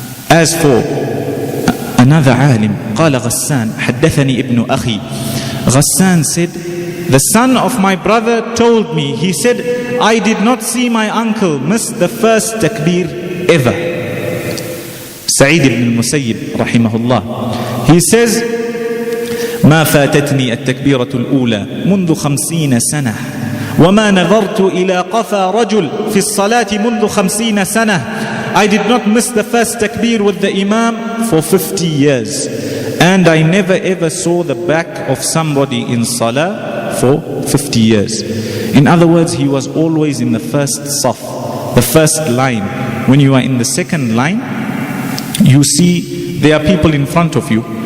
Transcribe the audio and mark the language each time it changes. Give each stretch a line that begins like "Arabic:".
English: As for another alim,
Arabic: قال غسان حدثني ابن أخي,
English: Ghassan said, the son of my brother told me, he said, I did not see my uncle miss the first Takbeer ever. Sa'id ibn al-Musayyib rahimahullah, he says,
Arabic: ما فاتتني التكبيرة الأولى منذ 50 سنة وما نظرت إلى قفا رجل في الصلاة منذ 50 سنة.
English: I did not miss the first Takbeer with the Imam for 50 years. And I never ever saw the back of somebody in Salah for 50 years. In other words, he was always in the first saf, the first line. When you are in the second line, you see there are people in front of you.